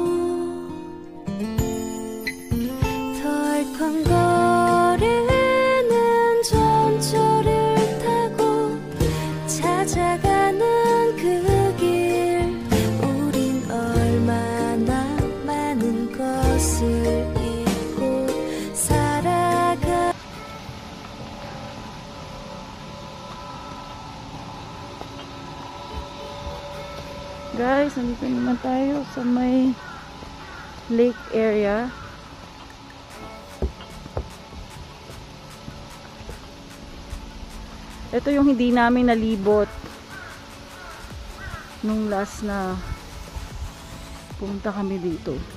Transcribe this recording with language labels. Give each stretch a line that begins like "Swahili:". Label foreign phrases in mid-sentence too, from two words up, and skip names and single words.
Korean: 덜컹거리는 전철을 타고 찾아가는 그 길, 우린 얼마나 많은 것을 잊고 살아가.
Filipino: Guys, nandito naman tayo sa may
English: lake area.
Filipino: Ito yung hindi namin nalibot nung last na pumunta kami dito.